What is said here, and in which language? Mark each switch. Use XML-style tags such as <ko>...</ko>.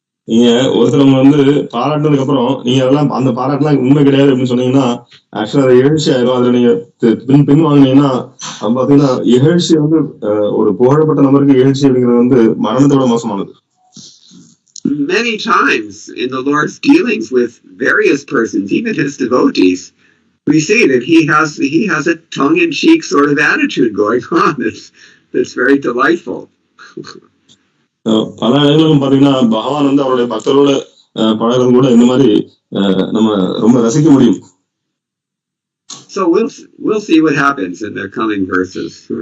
<ta>நீங்க ஒருத்தரவங்க வந்து பாராட்டினதுக்கு அப்புறம் நீங்க அதெல்லாம் அந்த பாராட்டுலாம் உண்மை கிடையாது அப்படின்னு சொன்னீங்கன்னா ஆக்சுவலா அதை இகழ்ச்சி ஆயிரும். அதுல நீங்க பின் வாங்கினீங்கன்னா பாத்தீங்கன்னா இகழ்ச்சி வந்து ஒரு புகழப்பட்ட நபருக்கு இகழ்ச்சி அப்படிங்கிறது வந்து மரணத்தோட மோசமானது.</ta> <en>Many times in the Lord's dealings with various persons, even his devotees, we see that he has a tongue-in-cheek sort of attitude going on that's very delightful.</en> <ta>பல இடங்களும் பாத்தீங்கன்னா பகவான் வந்து அவருடைய பக்தரோட பழகிறது கூட இந்த மாதிரி நம்ம ரொம்ப ரசிக்க முடியும்.</ta> <en>So we'll see what happens in the coming verses.</en>